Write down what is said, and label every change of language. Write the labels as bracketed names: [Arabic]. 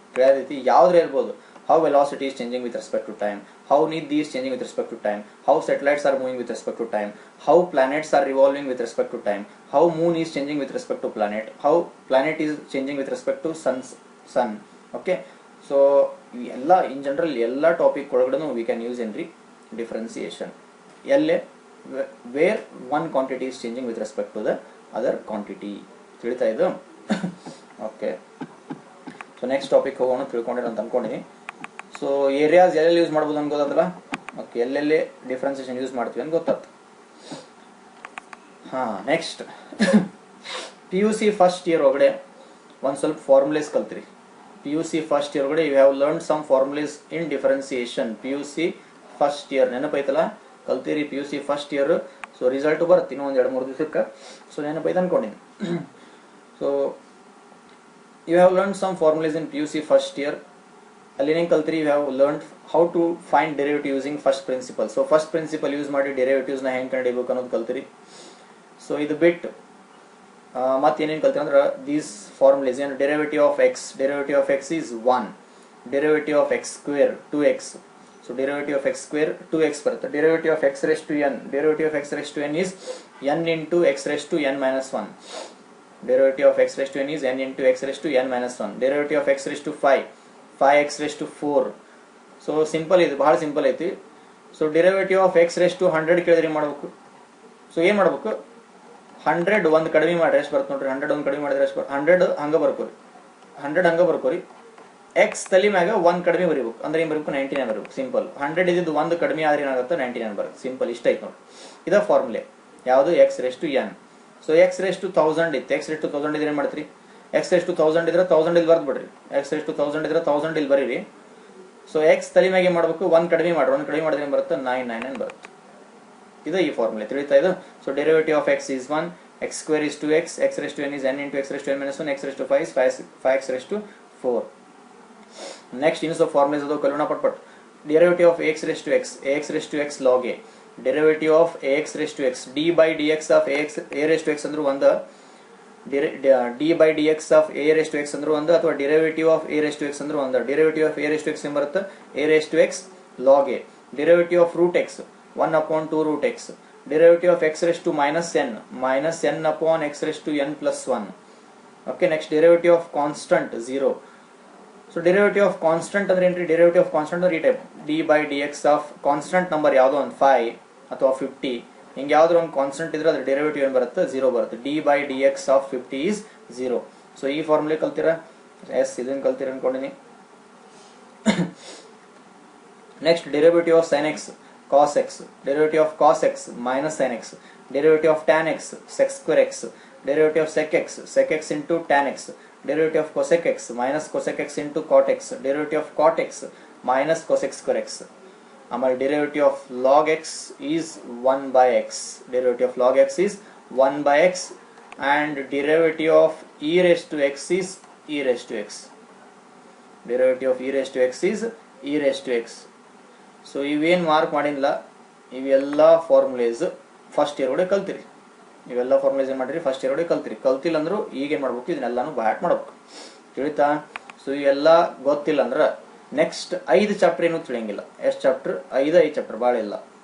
[English] ಯಾವ ರೀತಿ, ಯಾವ್ದ್ರ ಇರ್ಬೋದು, how velocity is changing with respect to time, how niddi is changing with respect to time, how satellites are moving with respect to time, how planets are revolving with respect to time, how moon is changing with respect to planet, how planet is changing with respect to sun. Okay, so ಎಲ್ಲ in general [Kannada] ಎಲ್ಲ topic ಒಳಗಡೆ [English] we can use in differentiation. ಎಲ್ಲೇ where one quantity is changing with respect to the other quantity. [Kannada] ತಿಳಿತಾ ಇದು. Okay, so next topic ಹೋಗೋಣ, ತಿಳ್ಕೊಂಡಿರೋ ಅಂತ ಅನ್ಕೊಂಡಿನಿ. So areas ಎಲ್ಲೆಲ್ಲಿ use ಮಾಡ್ಬೋದು ಅಂತ ಗೊತ್ತಾತಲ್ಲ. ಓಕೆ, ಎಲ್ಲೆಲ್ಲಿ ಡಿಫ್ರೆನ್ಸಿಯೇಷನ್ ಯೂಸ್ ಮಾಡ್ತೀವಿ ಅಂತ ಗೊತ್ತಾಯ್ತು. [English] next PUC first year [Kannada] ಒಳಗಡೆ ಒಂದು ಸ್ವಲ್ಪ ಫಾರ್ಮುಲೇಸ್ ಕಲ್ತಿರಿ. [English] PUC first year ಒಳಗಡೆ you have learn some formulas in differentiation. [Kannada] PUC first year ನೆನಪೈತಲ್ಲ, ಕಲ್ತಿರಿ PUC first year. So result ಬರುತ್ತೆ ಇನ್ನೂ ಒಂದು 2-3 ದಿವಸಕ್ಕೆ. So ನೆನಪೈತೆ ಅನ್ಕೊಂಡಿನಿ. [English] So you have learn some formulas in PUC first year. [Kannada] ಅಲ್ಲಿ ಏನೇನು ಕಲ್ತಿರಿ, [English] You have learn how to find derivative using first principle. [Kannada] So first principal use ಮಾಡಿ ಡೆರಿವೇಟಿವ್ಸ್ನ ಹೆಂಗೆ ಕಂಡುಹಿಡಿಯಬೇಕು ಅನ್ನೋದು ಕಲ್ತಿರಿ. [English] So ಇದು ಬಿಟ್ಟು ಮತ್ತೇನೇನು ಕಲ್ತಿರಿ ಅಂದ್ರೆ, ದೀಸ್ ಫಾರ್ಮುಲೇಸ್ ಏನು, derivative of x is 1, derivative of x square 2x. So derivative of x square 2x ಬರುತ್ತೆ. Derivative of x raise to n is n into x raise to n-1. derivative of x raised to n is n into x raised to n minus 1. Derivative of x raised to 5, 5x raised to 4. So simple [Kannada] ಇದು ಬಹಳ simple ಐತಿ. [English] so derivative of x raised to 100 [Kannada] ಕೇಳಿದ್ರೆ ಏನು ಮಾಡಬೇಕು? So ಏನು ಮಾಡಬೇಕು? 100 ಒಂದು ಕಡಿಮೆ ಮಾಡ್ರೆ ಎಷ್ಟು ಬರುತ್ತೆ ನೋಡ್ರಿ. 100 ಒಂದು ಕಡಿಮೆ ಮಾಡಿದ್ರೆ ಎಷ್ಟು ಬರುತ್ತೆ? 100 ಹಂಗ ಬರ್ಕೋರಿ, 100 ಹಂಗ ಬರ್ಕೋರಿ. x ತಲೆ ಮ್ಯಾಗ ಒಂದು ಕಡಿಮೆ ಬರೀಬೇಕು ಅಂದ್ರೆ ಏನು ಬರಬೇಕು? 99 ಬರಬೇಕು. ಸಿಂಪಲ್. 100 ಇದ್ದಿದ್ದು ಒಂದು ಕಡಿಮೆ ಆದ್ರೆ ಏನಾಗುತ್ತೆ? 99 ಬರುತ್ತೆ. ಸಿಂಪಲ್ ಇಷ್ಟ ಐತೆ ನೋಡಿ. ಇದ ಫಾರ್ಮುಲೆ ಯಾವುದು? [English] x raised to n. So x raised to 1000 ಇತ್ತು. [Kannada] x raised to 1000 ಇದ್ರೆ ಏನು ಮಾಡ್ತೀರಿ? x raised to 1000 ಇದ್ರೆ 1000 ಇಲ್ಲಿ ಬರ್ದು ಬಿಡ್ರಿ. x raised to 1000 ಇದ್ರೆ 1000 ಇಲ್ಲಿ ಬರೀರಿ. ಸೊ x ತಲೆ ಮ್ಯಾಗ ಏನು ಮಾಡಬೇಕು? ಒಂದು ಕಡಿಮೆ ಮಾಡ್ರಿ. ಒಂದು ಕಡಿಮೆ ಮಾಡಿದ್ರೆ ಏನು ಬರುತ್ತೆ? 999 ಬರುತ್ತೆ. ಇದು ಈ ಫಾರ್ಮುಲೆ ತಿಳಿತಾ ಇದು. [English] So derivative of x is 1, x square is 2x, x raised to n is n into x raised to n minus 1, x raised to 5 is 5x raised to 4. [Kannada] Next ಇನ್ನು ಸ್ವಲ್ಪ ಫಾರ್ಮುಲೇಸ್ ಅದು ಕಲಿಯೋಣ ಪಟ್. [English] Derivative of ax raised to x, ax raised to x log a. Derivative of ax raised to x, d by dx of a raised to x [Kannada] ಅಂದ್ರೆ ಒಂದು, [English] d by dx of a raised to x ಅಂದ್ರೆ ಒಂದು, ಅಥವಾ derivative of a raised to x ಅಂದ್ರೆ ಒಂದು. Derivative of a raised to x ಏನು ಬರುತ್ತೆ? a raised to x log a. Derivative of root x 1 upon 2 root x. Derivative of x raised to minus n upon x raised to n plus 1. Okay, next derivative of constant 0. So derivative of constant [Kannada] ಅಂದ್ರೆ ಏನ್ರಿ? derivative of constant ಅಂದ್ರೆ ಈ type d by dx of constant number ಯಾವುದೋ ಒಂದು 5 ಅಥವಾ 50 ಹಿಂಗೆ ಯಾವ್ದಾದ್ರು ಒಂದು ಕಾನ್ಸ್ಟೆಂಟ್ ಇದ್ರೆ ಅದ್ರ ಡೆರಿವೇಟಿವ್ ಏನು ಬರುತ್ತೆ? [English] 0 ಬರುತ್ತೆ. d by dx of 50 is 0. [Kannada] So ಈ ಫಾರ್ಮುಲೆ ಕಲ್ತೀರಾ? ಎಸ್, ಇದನ್ನ ಕಲ್ತೀರ ಅನ್ಕೊಂಡಿನಿ. [English] Next derivative of sin x cos x, derivative of cos x minus sin x, derivative of tan x sec square x, derivative of sec x into tan x, derivative of cosec x minus cosec x into cot x, derivative of cot x minus cosec square x. [Kannada] ಆಮೇಲೆ [English] derivative of log x is 1 by x, derivative of log x is 1 by x, and derivative of e raised to x is e raised to x. Derivative of e raised to x is e raised to x. [Kannada] So ಇವೇನು mark ಮಾಡಿಲ್ಲ, ಇವೆಲ್ಲ ಫಾರ್ಮುಲೇಸ್ first year ಒಳಗೆ ಕಲ್ತಿರಿ. ಇವೆಲ್ಲ ಫಾರ್ಮುಲೇಸ್ ಏನು ಮಾಡಿರಿ? First year ಒಳಗೆ ಕಲ್ತಿರಿ. ಕಲ್ತಿಲ್ಲ ಅಂದ್ರೂ ಈಗೇನು ಮಾಡ್ಬೇಕು? ಇದನ್ನೆಲ್ಲಾನು ಬ್ಯಾಟ್ ಮಾಡ್ಬೇಕು. ತಿಳಿತಾ? ಸೊ ಇವೆಲ್ಲ ಗೊತ್ತಿಲ್ಲ ಅಂದ್ರೆ ನೆಕ್ಸ್ಟ್ 5 ಚಾಪ್ಟರ್ ಏನೂ ತಿಳಿಯಂಗಿಲ್ಲ. ಎಷ್ಟು ಚಾಪ್ಟರ್? 5 ಚಾಪ್ಟರ್, ಭಾಳ ಇಲ್ಲ.